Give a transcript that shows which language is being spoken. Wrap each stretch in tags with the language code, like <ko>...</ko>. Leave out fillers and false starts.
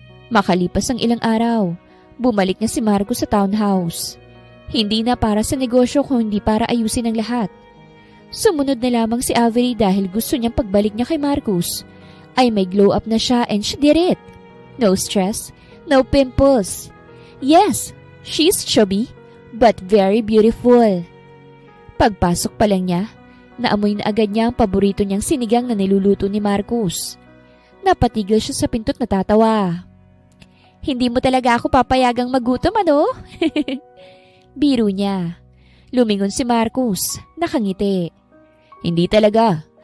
<tl>Makalipas ang ilang araw, bumalik na si Marcos sa townhouse. Hindi na para sa negosyo kundi para ayusin ang lahat. Sumunod na lamang si Avery dahil gusto niyang pagbalik niya kay Marcos ay may glow up na siya</tl> <en>and she did it. No stress, no pimples. Yes, she's chubby but very beautiful.</en> <tl>Pagpasok pa lang niya, naamoy na agad niya ang paborito niyang sinigang na niluluto ni Marcos. Napatigil siya sa pinto't natatawa. Hindi mo talaga ako papayagang magutom, ano? Biro niya. Lumingon si Marcos, nakangiti. Hindi talaga.</tl>